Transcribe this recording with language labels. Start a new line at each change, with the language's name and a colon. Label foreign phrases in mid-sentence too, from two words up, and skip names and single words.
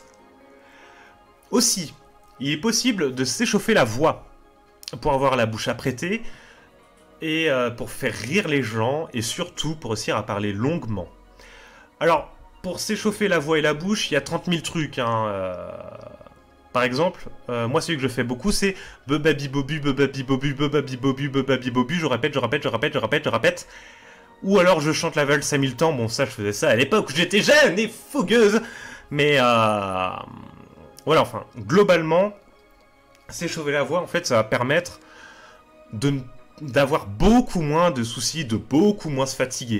French: Aussi, il est possible de s'échauffer la voix pour avoir la bouche apprêtée, et pour faire rire les gens, et surtout pour réussir à parler longuement. Alors, pour s'échauffer la voix et la bouche, il y a 30 000 trucs, hein. Par exemple, moi celui que je fais beaucoup c'est bebabi bobu, bebabi bobu, bebabi bobu, bebabi bobu, je répète. Ou alors je chante la valse à 1000 temps, bon ça je faisais ça à l'époque où j'étais jeune et fougueuse. Mais voilà, enfin, globalement, s'échauffer la voix, en fait, ça va permettre d'avoir beaucoup moins de soucis, de beaucoup moins se fatiguer.